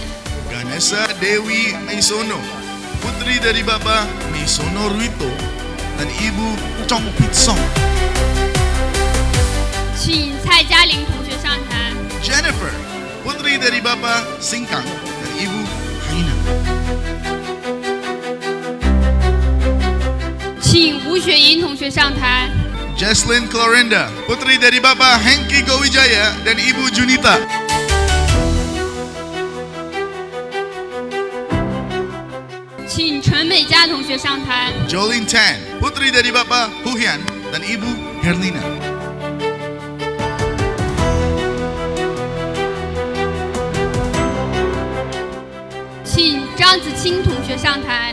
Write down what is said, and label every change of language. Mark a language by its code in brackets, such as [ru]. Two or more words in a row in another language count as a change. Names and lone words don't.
[id] Ganesha Dewi Maisono, putri dari Bapak Maisono Ruito dan Ibu Chong Pit Song. [zh] 请蔡嘉玲同学上台。 [id] Jennifer, putri dari Bapak Singkang dan Ibu Haina. [zh] 请吴雪莹同学上台。 [id] Jesslyn Clorinda, putri dari Bapak Hengki Gowijaya dan Ibu Junita. [zh] 请陈美嘉同学上台。 [id] Jolene Tan, putri dari Bapak Huhian dan Ibu Herlina. [zh] 请张子清同学上台。